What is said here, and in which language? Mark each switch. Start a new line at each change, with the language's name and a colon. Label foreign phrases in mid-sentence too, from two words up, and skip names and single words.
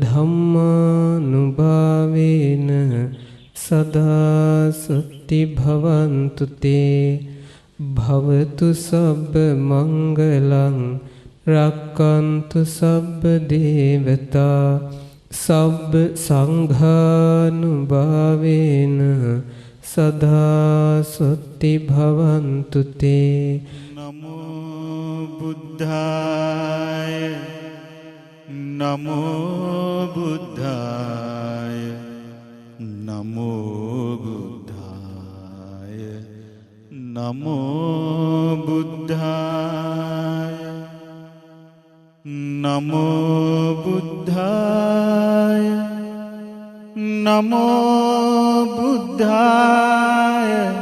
Pali: ධම්මානුභාවේන සදා සති භවන්තු තේ භවතු සබ්බ මංගලං රක්칸තු සබ්බ දේවතා සබ්බ සංඝානුභාවේන සදා සති භවන්තු තේ. නමෝ බුද්ධාය නමෝ බුද්ධාය නමෝ බුද්ධාය නමෝ බුද්ධාය නමෝ බුද්ධාය නමෝ බුද්ධාය